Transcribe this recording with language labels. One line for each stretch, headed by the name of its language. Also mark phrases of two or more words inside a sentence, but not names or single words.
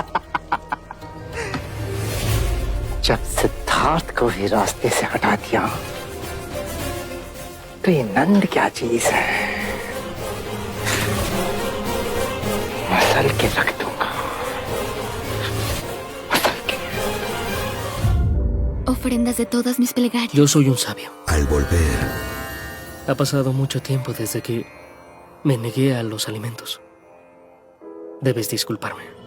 Hindi: जब सिद्धार्थ को ही रास्ते से हटा दिया तो ये नंद क्या चीज है? मसल के रख दूंगा, मसल के।
Spanish: Ofrendas de todas mis plegarias. Yo soy un sabio. Al volver, Ha pasado mucho tiempo desde que me negué a los alimentos. Debes disculparme.